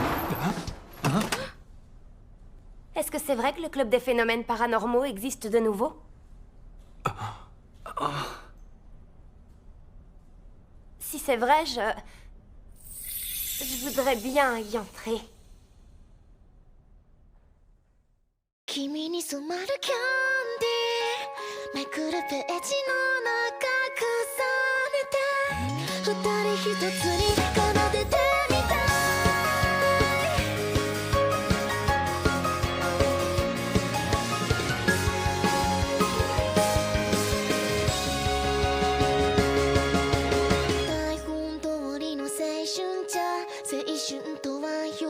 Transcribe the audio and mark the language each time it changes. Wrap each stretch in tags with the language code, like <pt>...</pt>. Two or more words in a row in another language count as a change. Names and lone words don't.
<fr>Est-ce que c'est vrai que le club des phénomènes paranormaux existe de nouveau? Si c'est vrai, je voudrais bien y entrer.</fr> <ja>君に染まるキャンディーめくるページの中重ねて二人一つに奏でてみたい台本通りの青春じゃ青春とは呼</ja>